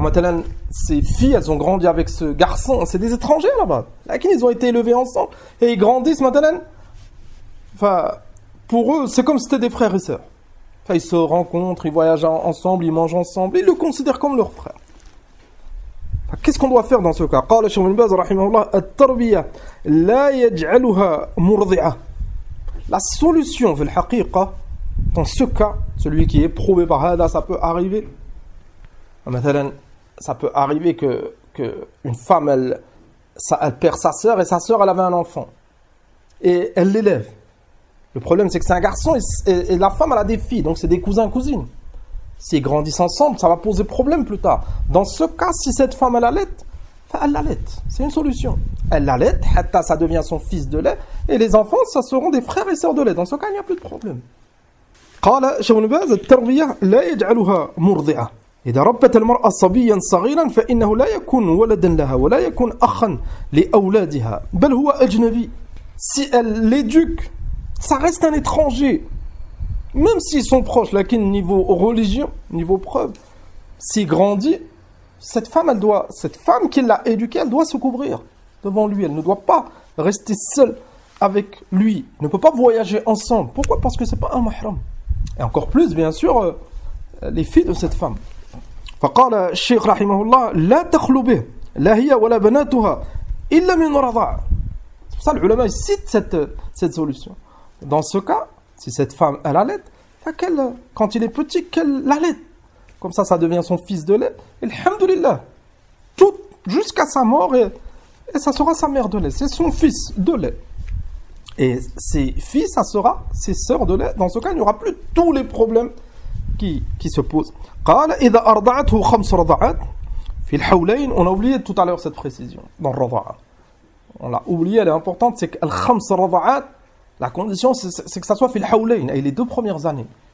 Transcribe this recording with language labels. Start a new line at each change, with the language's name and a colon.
French: Maintenant, ces filles, elles ont grandi avec ce garçon. C'est des étrangers là-bas. Là, ils ont été élevés ensemble et ils grandissent maintenant. Enfin, pour eux, c'est comme si c'était des frères et sœurs. Enfin, ils se rencontrent, ils voyagent ensemble, ils mangent ensemble. Ils le considèrent comme leur frère. Qu'est-ce qu'on doit faire dans ce cas?
Arabic: قال الشيخ ابن باز رحمه الله التربية لا يجعلها مرضعة.
French: La solution
Arabic: في الحقيقة
French: dans ce cas, celui qui est prouvé par hada, ça peut arriver.
Arabic: مثلا,
French: ça peut arriver que une femme elle perd sa sœur et sa sœur elle avait un enfant et elle l'élève. Le problème c'est que c'est un garçon et la femme elle a des filles, donc c'est des cousins-cousines. S'ils grandissent ensemble, ça va poser problème plus tard. Dans ce cas, si cette femme elle allait, elle l'allait. C'est une solution. Elle l'allait, ça devient son fils de lait, et les enfants, ça seront des frères et sœurs de lait. Dans ce cas, il n'y a plus de problème.
Arabic: قال شيخ ابن باز التربية لا يجعلها مرضعة. إذا ربت المرأة صبيا صغيرا فإنه لا يكون ولدا لها ولا يكون أخا لأولادها بل هو أجنبي.
French: Si elle l'éduque, ça reste un étranger. Même s'ils sont proches, là, niveau religion, niveau preuve, s'il grandit, cette femme qui l'a éduqué, elle doit se couvrir devant lui. Elle ne doit pas rester seule avec lui. Elle ne peut pas voyager ensemble. Pourquoi? Parce que c'est pas un mahram. Et encore plus, bien sûr, les filles de cette femme.
Arabic: فقال الشيخ رحمه الله لا تخلو به لا هي ولا بناتها إلا من رضاع.
French: C'est pour ça que les ulama citent cette solution. Dans ce cas, si cette femme, elle allait, quand il est petit, qu'elle l'allait. Comme ça devient son fils de lait. Et alhamdoulilah, tout jusqu'à sa mort, et ça sera sa mère de lait. C'est son fils de lait. Et ses filles, ça sera ses sœurs de lait. Dans ce cas, il n'y aura plus tous les problèmes qui se posent.
Arabic: قال إذا أرضعته 5 رضعات في الحولين.
French: On a oublié tout à l'heure cette précision dans le rada'a. On l'a oublié, elle est importante, c'est que
Arabic: al-khams rada'at,
French: la condition c'est que ça soit
Arabic: fil hawlayn,
French: et les 2 premières années.